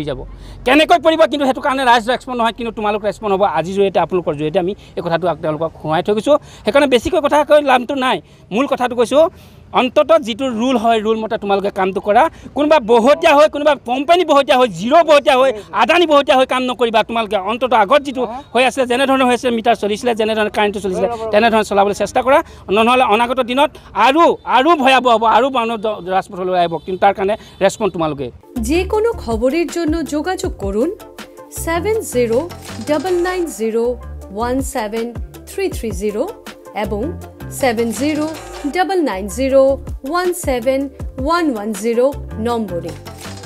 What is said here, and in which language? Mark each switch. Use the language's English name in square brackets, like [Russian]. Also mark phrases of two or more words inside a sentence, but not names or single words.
[Assamese] যাব কেনেকৈ পৰিব কিন্তু সেইটো কাৰণে ৰাইজ ৰেছপণ্ড নহয় কিন্তু তোমালোক ৰেছপণ্ড হ'ব আজিৰ জৰিয়তে আপোনালোকৰ জৰিয়তে আমি এই কথাটো তেওঁলোকক সোঁৱাই থৈ গৈছোঁ সেইকাৰণে বেছিকৈ কথা কৈ লাভটো নাই মূল কথাটো কৈছোঁ অন্তত যিটো ৰুল হয় ৰুল মতে তোমালোকে কামটো কৰা কোনোবা বহতীয়া হৈ কোনোবা কোম্পানী বহতীয়া হৈ জিৰ' বহতীয়া হৈ আদানী বহতীয়া হৈ কাম নকৰিবা তোমালোকে অন্তত আগত যিটো হৈ আছিলে যেনেধৰণে হৈ আছিলে মিটাৰ চলিছিলে যেনেধৰণে কাৰেণ্টটো চলিছিলে তেনেধৰণে চলাবলৈ চেষ্টা কৰা নহ'লে অনাগত দিনত আৰু ভয়াৱহ হ'ব আৰু মানুহ ৰাজপথলৈ আহিব কিন্তু তাৰ কাৰণে ৰেছপন্স তোমালোকে [Bangla] যে কোনো খবরের জন্য যোগাযোগ করুন 7099017330 এবং 7099017110 নম্বরে।